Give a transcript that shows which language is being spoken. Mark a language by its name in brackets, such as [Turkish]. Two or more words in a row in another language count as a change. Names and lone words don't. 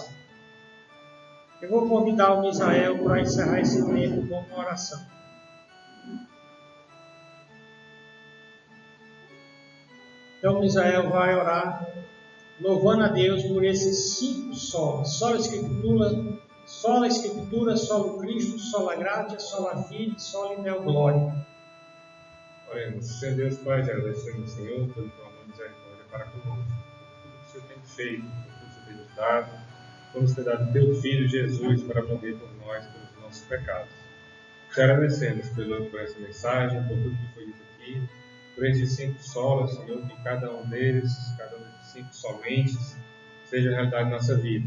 [Portuguese] Eu vou convidar o Misael para encerrar esse tempo com uma oração. Então Misael vai orar, louvando a Deus por esses 5 solas. [Latin] Sola Escritura, solo Cristo, sola gratia, sola Fide, sola in Deo Gloria. [Portuguese] Oremos. Senhor Deus Pai, te agradecemos, Senhor, pelo teu amor e misericórdia para conosco, por tudo que o Senhor tem feito, por tudo que o Senhor tem nos dado, por nos ter dado teu Filho Jesus para morrer por nós, pelos nossos pecados. Te agradecemos por essa mensagem, por tudo que foi dito aqui, por esses 5 solas, Senhor, que cada um desses 5 somentes, seja realidade na nossa vida.